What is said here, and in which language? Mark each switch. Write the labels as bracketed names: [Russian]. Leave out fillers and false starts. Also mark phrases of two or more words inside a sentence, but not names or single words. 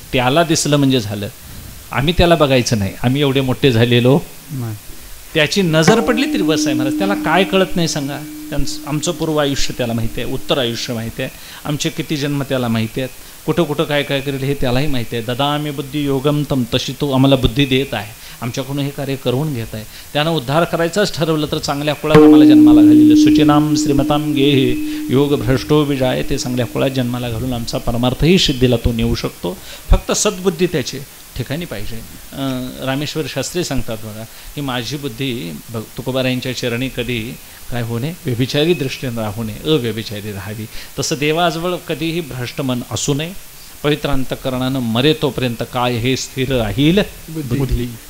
[Marathi] त्याला दिसलं म्हणजे झालं, आम्ही त्याला बघायचं नाही. आम्ही एवढे मोठे झालेलो त्याची नजर पडली तरी बस आहे महाराज. त्याला काय कळत नाही सांगा. आमचं पूर्व आयुष्य त्याला माहिती आहे, उत्तर आयुष्य माहिती आहे, आमचे किती जन्म त्याला माहिती आहेत, कुठं कुठं काय काय करेल हे त्यालाही माहिती आहे. [Sanskrit] ददामी बुद्धी योगम तम, [Marathi] तशी तो आम्हाला बुद्धी देत आहे, आमच्याकडून हे कार्य करून घेत आहे. त्यानं उद्धार करायचाच ठरवलं तर चांगल्या कुळात आम्हाला जन्माला घालेलं. [Sanskrit] सुचिनाम श्रीमताम गेहे योग भ्रष्टो विजाय, [Marathi] ते चांगल्या कुळात जन्माला घालून आमचा परमार्थही सिद्धीला तो नेऊ शकतो. फक्त सद्बुद्धी त्याची ठिकाणी पाहिजे. रामेश्वर शास्त्री सांगतात बघा की माझी बुद्धी तुकोबारायांच्या चरणी कधी काय होणे, व्यभिचारी दृष्टीने राहू नये, अव्यभिचारी राहावी. तसं देवाजवळ कधीही भ्रष्ट मन असू नये. पवित्र अंतःकरणानं मरे तोपर्यंत काय हे स्थिर राहील बुद्धी.